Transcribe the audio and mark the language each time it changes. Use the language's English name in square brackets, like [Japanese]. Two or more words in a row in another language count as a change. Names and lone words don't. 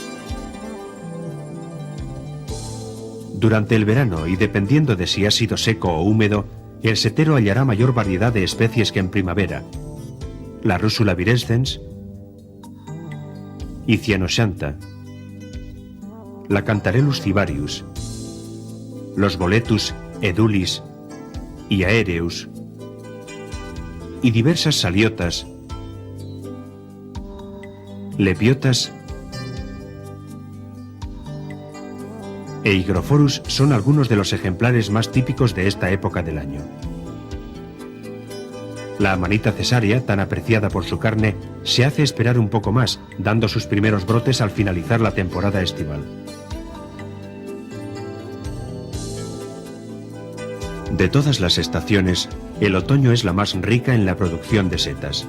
[Spanish] Durante el verano, y dependiendo de si ha sido seco o húmedo, el setero hallará mayor variedad de especies que en primavera: la Rúsula virescens y Cyanoxantha, la Cantarellus cibarius, los Boletus edulis y Aereus, y diversas saliotas, lepiotas e Hygrophorus son algunos de los ejemplares más típicos de esta época del año. La amanita cesárea, tan apreciada por su carne, se hace esperar un poco más, dando sus primeros brotes al finalizar la temporada estival. De todas las estaciones, el otoño es la más rica en la producción de setas.